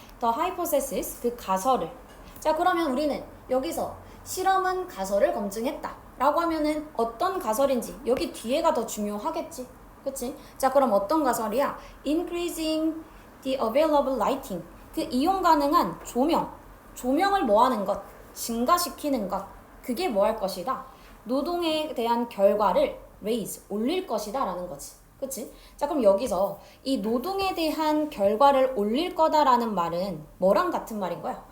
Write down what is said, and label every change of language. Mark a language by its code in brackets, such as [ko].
[en] The hypothesis, [ko] 그 가설을. 자, 그러면 우리는 여기서 실험은 가설을 검증했다 라고 하면은 어떤 가설인지 여기 뒤에가 더 중요하겠지. 그치? 자, 그럼 어떤 가설이야? [en] Increasing the available lighting. [ko] 그 이용 가능한 조명을 뭐 하는 것? 증가시키는 것. 그게 뭐 할 것이다? 노동에 대한 결과를 raise, 올릴 것이다 라는 거지. 그치? 자, 그럼 여기서 이 노동에 대한 결과를 올릴 거다라는 말은 뭐랑 같은 말인 거야?